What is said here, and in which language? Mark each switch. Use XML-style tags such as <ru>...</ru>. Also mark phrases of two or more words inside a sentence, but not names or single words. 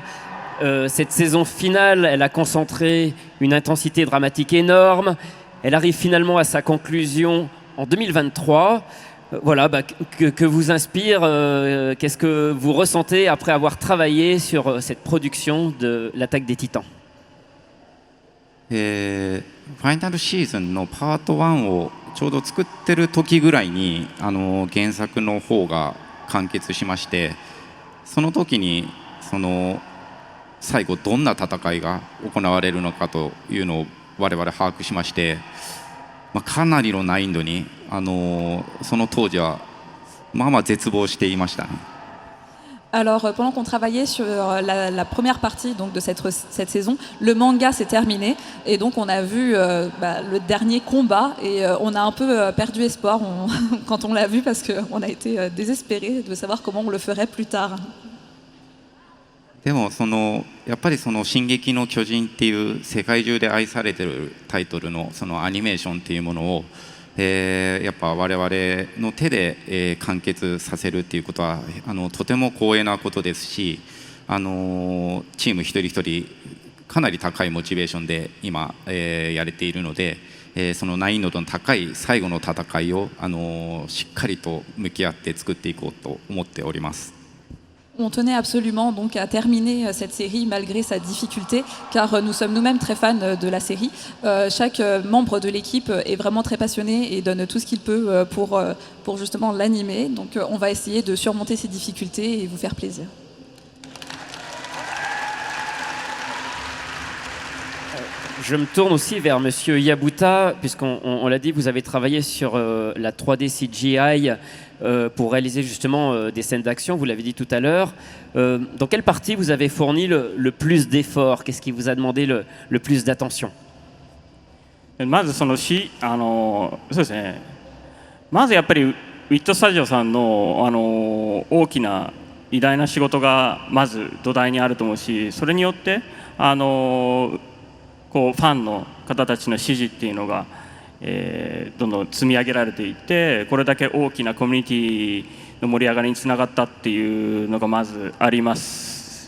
<fr>Cette saison finale, elle a concentré une intensité dramatique énorme. Elle arrive finalement à sa conclusion en 2023. Voilà, que vous inspire, qu'est-ce que vous ressentez après avoir travaillé sur cette production de l'attaque des Titans?</fr> <ja>ファイナルシーズンのパート1をちょうど作ってる時ぐらいに原作の方が完結しまして、その時に最後どんな戦いが行われるのかというのを我々把握しまして、 かなりの難易度に、その当時はまあまあ絶望していましたね。</ja> <fr>Alors, pendant qu'on travaillait sur la première partie donc, de cette saison, le manga s'est terminé et donc on a vu le dernier combat et on a un peu perdu espoir quand on l'a vu parce qu'on a été désespérés de savoir comment on le ferait plus tard.</fr> <ja>でもやっぱり「進撃の巨人」っていう世界中で愛されてるタイトルのそのアニメーションっていうものをやっぱ我々の手で完結させるっていうことはとても光栄なことですし、チーム一人一人かなり高いモチベーションで今やれているので、その難易度の高い最後の戦いをしっかりと向き合って作っていこうと思っております。</ja> <fr>On tenait absolument donc à terminer cette série malgré sa difficulté, car nous sommes nous-mêmes très fans de la série. Chaque membre de l'équipe est vraiment très passionné et donne tout ce qu'il peut pour justement l'animer. Donc on va essayer de surmonter ces difficultés et vous faire plaisir. Je me tourne aussi vers Monsieur Yabuta, puisqu'on l'a dit, vous avez travaillé sur la 3D CGI pour réaliser justement des scènes d'action, vous l'avez dit tout à l'heure. Dans quelle partie vous avez fourni le plus d'efforts? Qu'est-ce qui vous a demandé le plus d'attention?</fr> <ja>まずそうですね。まずやっぱりウィットスタジオさんの大きな偉大な仕事がまず土台にあると思うし、それによってこうファンの方たちの支持っていうのが、どんどん積み上げられていって、これだけ大きなコミュニティの盛り上がりにつながったっていうのがまずあります。</ja>